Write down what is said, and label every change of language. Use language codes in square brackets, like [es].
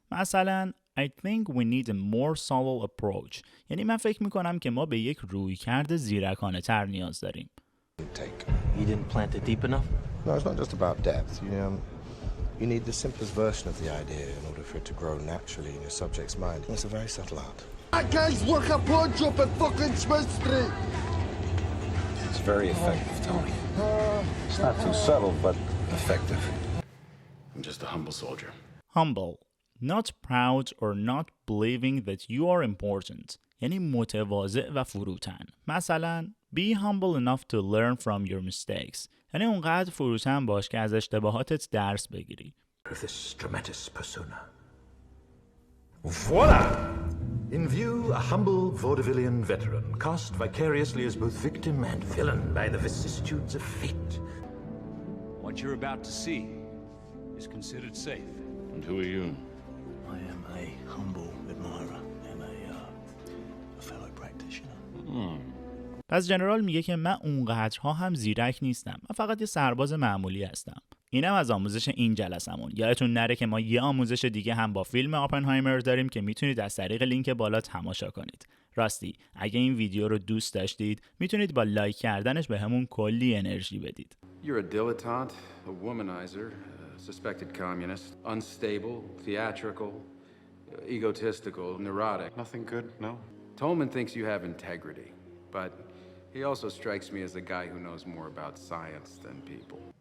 [fa] مثلا [en] I think we need a more subtle approach. [fa] یعنی من فکر میکنم که ما به یک رویکرد زیرکانه تر نیاز داریم. [en] You didn't plant it deep enough? No, it's not just about depth. You need the simplest version of the idea in order for it to grow naturally in your subject's mind. It's a very subtle art. That guy's work a punch up at fucking Smith Street. It's very effective, Tony. It's not too subtle, but effective. I'm just a humble soldier. Humble, not proud or not believing that you are important. [fa] یعنی متواضع و فروتن. مثلا [en] be humble enough to learn from your mistakes. [fa] یعنی اونقدر فروتن باش که از اشتباهاتت درس بگیری. [en] This dramatis persona. Voila! In view, a humble vaudevillian veteran, cast vicariously as both victim and villain by the vicissitudes of fate. What you're about to see is considered safe. And who are you? I am a humble admirer and a fellow practitioner. [fa] پس جنرال میگه که من اونقدرها هم زیرک نیستم. من فقط یه سرباز معمولی هستم. اینم از آموزش این جلسمون. یادتون نره که ما یه آموزش دیگه هم با فیلم اوپنهایمر داریم که میتونید از طریق لینک بالا تماشا کنید. راستی اگه این ویدیو رو دوست داشتید میتونید با لایک کردنش به همون کلی انرژی بدید. [en] You're a dilettante, a womanizer, a suspected communist, unstable, theatrical, egotistical, neurotic. Nothing good, no? Tolman thinks you have integrity, but he also strikes me as a guy who knows more about science than people.